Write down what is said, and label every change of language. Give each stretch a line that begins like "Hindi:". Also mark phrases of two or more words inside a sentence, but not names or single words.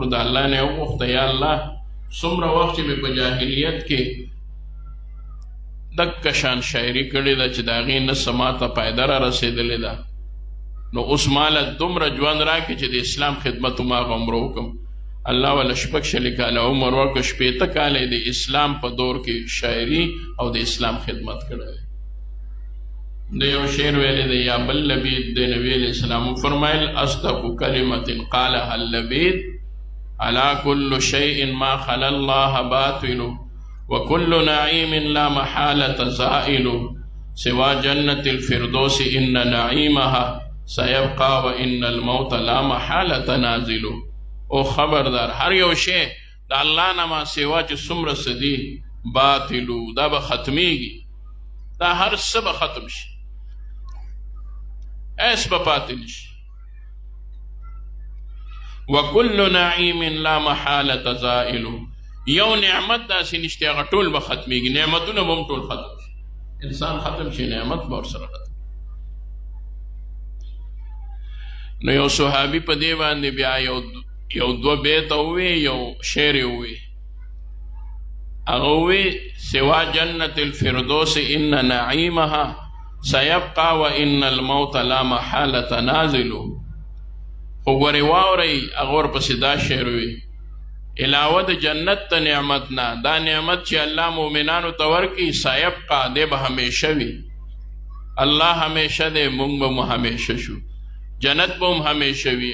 Pashto: د الله نه وغوښته یا الله څومره وخت چې مې په جاهلیت کې دکه شان شاعري کړې ده چې د هغې نه څه ماته فایده را رسېدلې ده، نو اوس ماله دومره ژوند راکړي چې د اسلام خدمت هماغه عمره وکړم. الله وله 46 کاله عمر ورکړه. 80 کاله د اسلام په دور کې شاعري او د اسلام خدمت کړی. د یو شعر ویلی دی یا بل لبید د نبی علیہ السلام فرمایل
Arabic: اصدق کلمت قالها اللبید علی کل شیء ما خلا الله باطل وكل نعیم لا محالة زائل سوا جنة الفردوس ان نعیمها سيبقى وان الموت لا محالة نازل.
Pashto: او خبردار هر یو شی د الله نه ما سوا چې څومره څه دي باطلو، دا به ختمیږي، دا هر څه به ختم شي. ایس به پاتې نشي.
Arabic: وکل نعیم لا محالة زائل،
Pashto: یو نعمت داسې نشته هغه ټول به ختمیږي، نعمتونه به هم ټول ختم شي، انسان ختم شي نعمت به ورسره ختم. نو یو صحابي په دې باندې بیا یو دوه بیته ووی، یو شعر یې ووی، هغه ووی
Arabic: سوا جنت الفردوس ان نعیمها سیبقى وان الموت لا محالة نازل.
Pashto: خو ګورې واورئ هغه ورپسې دا شعر وي علاوه د جنت ته نعمت نه، دا نعمت چې الله مؤمنانو ته ورکړي سیبقى دی به همیشه وي. الله همیشه دی، موږ به مو همیشه شو، جنت به هم همیشه وي.